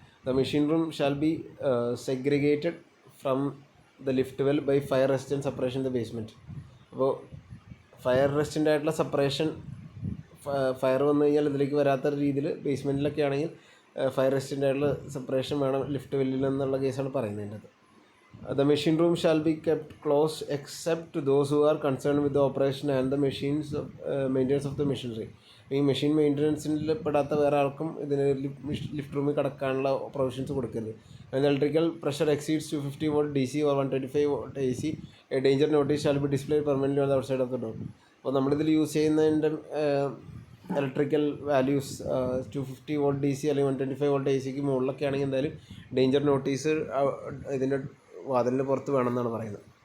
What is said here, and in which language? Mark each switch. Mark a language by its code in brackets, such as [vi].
[en] The machine room shall be segregated from the lift well by fire resistant separation in the basement. [ml] അപ്പോൾ fire resistant ആയിട്ടുള്ള separation, fire വന്നു കഴിഞ്ഞാൽ ഇതിലേക്ക് വരാത്ത രീതിയിൽ ബേസ്മെൻറ്റിലൊക്കെ ആണെങ്കിൽ ഫയർ റെസിസ്റ്റൻ്റ് ആയിട്ടുള്ള സെപ്പറേഷൻ വേണം ലിഫ്റ്റ് വെല്ലിൽ എന്നുള്ള കേസാണ് പറയുന്നതിൻ്റെ അത്. [en] The machine room shall be kept closed except to those who are concerned with the operation and the maintenance of the machinery. [ml] ഈ മെഷീൻ മെയിൻ്റനൻസിൽ പെടാത്ത വേറെ ആൾക്കും ഇതിന് ലിഫ്റ്റ് റൂമിൽ കിടക്കാനുള്ള പ്രൊവിഷൻസ് കൊടുക്കരുത്. [en] When the electrical pressure exceeds 250 volt DC or 125 volt AC, a danger notice shall be displayed permanently on the outside of the door. [ml] അപ്പോൾ നമ്മളിതിൽ യൂസ് ചെയ്യുന്നതിൻ്റെ ഇലക്ട്രിക്കൽ വാല്യൂസ് 250 volt DC അല്ലെങ്കിൽ 125 volt AC മുകളിലൊക്കെ ആണെങ്കിൽ എന്തായാലും danger notice ഇതിൻ്റെ വാതിലിന് പുറത്ത് വേണമെന്നാണ് പറയുന്നത്.